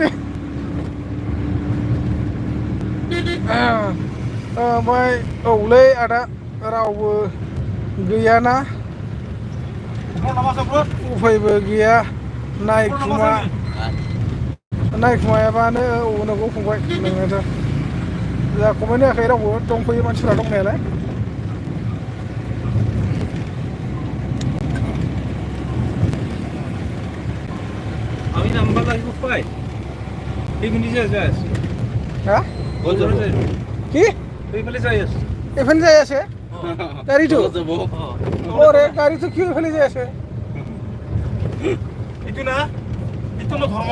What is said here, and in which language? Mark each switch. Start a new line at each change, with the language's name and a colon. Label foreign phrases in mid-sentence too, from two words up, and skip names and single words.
Bodo: ओमफ्राय औलै आदा रावबो गैयाना उफायबो गैया नायखुमायाबानो नंगौ फंबाय नोंनाथ' जा कमेन्ट होआखै रावबो दंफैयो मानसिफ्रा दंनायालाय
Assamese: আমি নাম্বার লাগিব পাই এইখিনি যে আছে হ্যাঁ কি এইফালে যাই আছে এফালে যাই আছে গাড়ীটো ওরে গাড়ীটো কি এফালে যাই আছে এইটো না এইটো ন ধৰ্ম